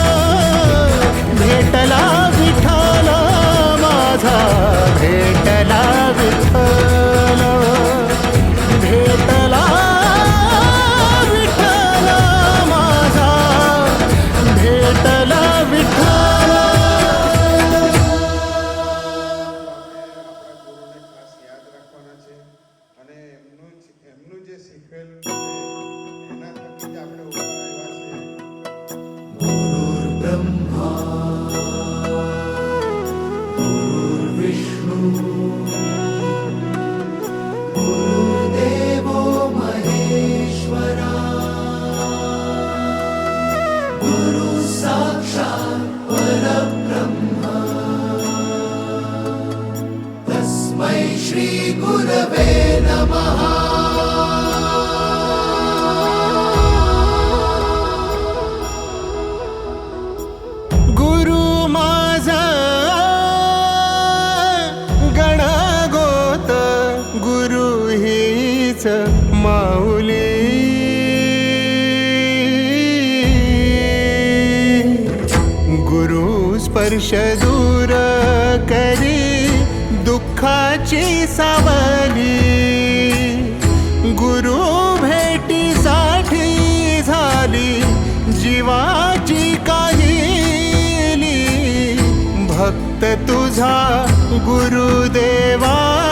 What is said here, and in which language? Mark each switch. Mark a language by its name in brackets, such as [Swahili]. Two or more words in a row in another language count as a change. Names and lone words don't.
[Marathi] भेटला विठ्ठल माझा भेटला विठ्ठल भेटला विठ्ठल माझा भेटला विठ्ठल [Gujarati] આપણા ગુરુને ખાસ યાદ રાખવાના છે અને એમનું જે શીખવેલું છે એના થકી જ આપણે ઉપર આવ્યા છીએ. [Sanskrit] गुरुर्ब्रह्मा गुरुर्विष्णु गुरुर्देवो महेश्वरा गुरु साक्षात् परब्रह्म तस्मै श्री गुरवे नमः. [Marathi] गुरु माझा गणगोत गुरु हीच माऊली गुरु स्पर्श दूर करी दुःखाची सावली गुरु भेटीसाठी झाली जीवाची काहिली भक्त तुझा गुरुदेवा